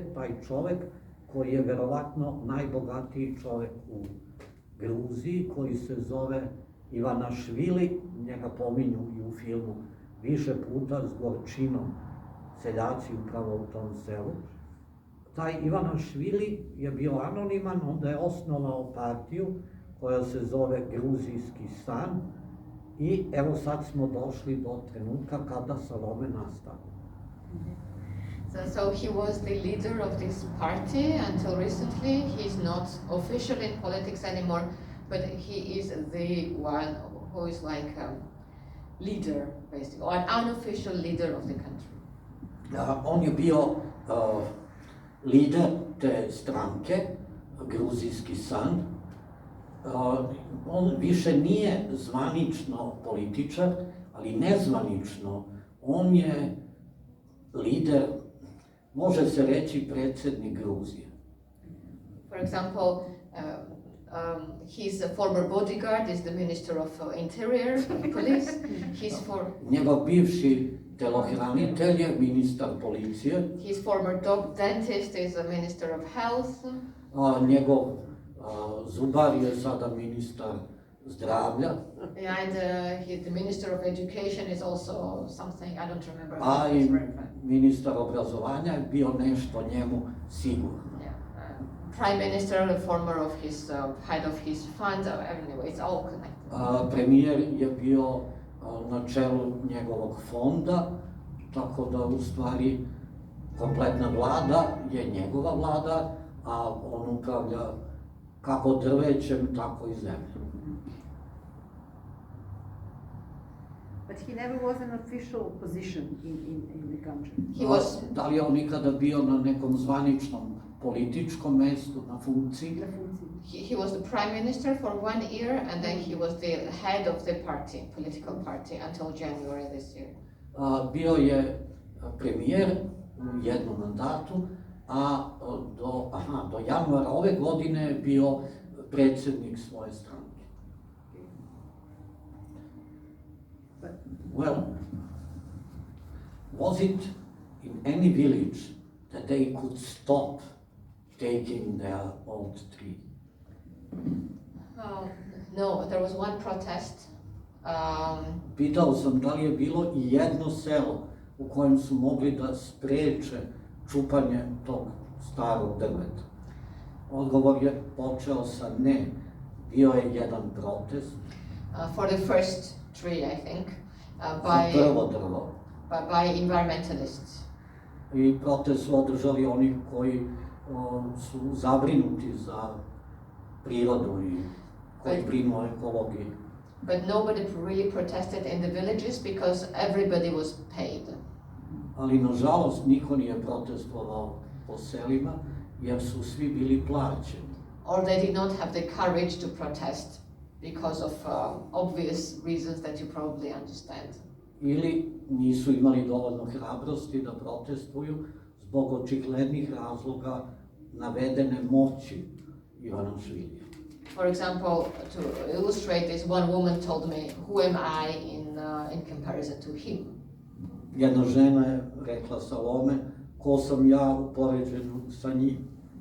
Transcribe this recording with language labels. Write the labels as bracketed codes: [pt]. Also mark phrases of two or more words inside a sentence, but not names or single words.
[sr] taj čovek koji je verovatno najbogatiji čovek u Gruziji, koji se zove Ivanašvili, njega pominju i u filmu više puta s gorčinom, seljaci upravo u tom selu. Taj Ivanašvili je bio anoniman, onda je osnovao partiju koja se zove Gruzijski san i evo sad smo došli do trenutka kada Salome nastavi. [en] So he was the leader of this party until recently. He's not official in politics anymore, but he is the one who is like leader, basically, or an unofficial leader of the country. [sr] On je bio lider te stranke, Gruzijski san. On više nije zvanično političar, ali nezvanično. On je lider, može se reći, predsjednik Gruzije. [en] For example, his former bodyguard is the Minister of Interior, Police. [sr] Njegov bivši telohranitelj je ministar policije. [en] His former dentist is a Minister of Health. [sr] Njegov zubar je sada ministar zdravlja. [en] And the Minister of Education is also something, I don't remember. [sr] A i ministar obrazovanja je bio nešto njemu sigurno. [en] Prime Minister, the former of his head of his fund, anyway, it's all connected. [sr] Premijer je bio na čelu njegovog fonda, tako da u stvari kompletna vlada je njegova vlada, a on upravlja kako drvećem, tako i zemljom. [en] But he never was an official position in the country. [sr] Da li je on nikada bio na nekom zvaničnom političkom mestu, na funkciji? [en] He was the prime minister for 1 year, and then he was the head of the party, political party, until January this year. [sr] Bio je premijer u jednom mandatu, a do januara ove godine je bio predsjednik svoje stranke. [en] Well, was it in any village that they could stop taking their old tree? No, there was one protest. [sr] Pitao sam da li je bilo i jedno selo u kojem su mogli da spreče čupanje tog starog drveta. Odgovor je počeo sa ne. Bio je jedan protest. [en] For the first tree, I think, [sr] Prvo drvo. [en] by environmentalists. [sr] I protest su održali oni koji su zabrinuti za prirodu i koji brinu o ekologiji. [en] But nobody really protested in the villages because everybody was paid. [sr] Ali nažalost niko nije protestovao po selima jer su svi bili plaćeni. [en] Or they did not have the courage to protest because of obvious reasons that you probably understand. [sr] Ili nisu imali dovoljno hrabrosti da protestuju zbog očiglednih razloga navedene moći Ivanašvilija. [en] For example, to illustrate this, one woman told me, "Who am I in comparison to him?" [sr] Jedna žena je rekla Salome, ko sam ja u poređenju sa njim.